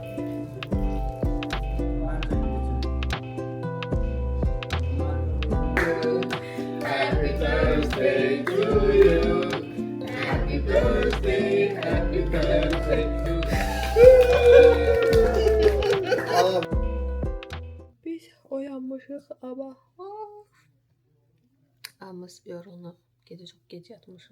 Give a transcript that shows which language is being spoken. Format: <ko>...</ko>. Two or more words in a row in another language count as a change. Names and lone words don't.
<en>Happy birthday to you. Happy birthday, happy birthday to you.</en> <az>Biz oyanmışıq ama hamımız yorulub, gecə çox gec yatmışıq.</az>